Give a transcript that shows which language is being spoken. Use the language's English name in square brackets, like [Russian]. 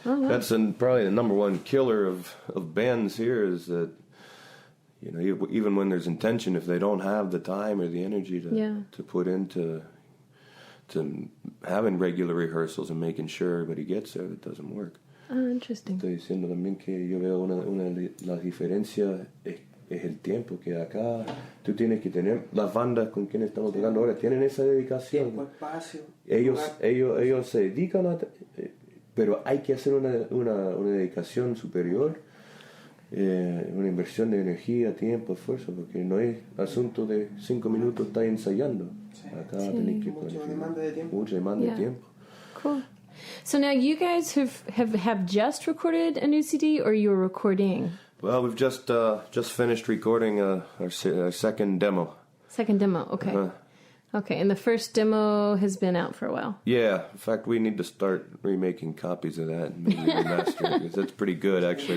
[English] that's probably the number one killer of bands here is that, you know, even when there's intention, if they don't have the time or the energy to put into to having regular rehearsals and making sure everybody gets there, it doesn't work. Interesting. [Spanish] Estoy diciendo también que yo veo una de las diferencias es el tiempo que acá tú tienes que tener. Las bandas con quienes estamos tocando ahora tienen esa dedicación. Tiempo, espacio. Ellos se dedican a... pero hay que hacer una dedicación superior, una inversión de energía, tiempo, esfuerzo, porque no es asunto de 5 minutos estar ensayando. Acá tenés que mucha demanda de tiempo. Mucha demanda de tiempo. [English] Cool. So now you guys have just recorded a new CD, or you're recording? Well, we've just finished recording our second demo. Second demo, okay. Okay, and the first demo has been out for a while. Yeah, in fact, we need to start remaking copies of that and maybe remaster it, because that's pretty good, actually.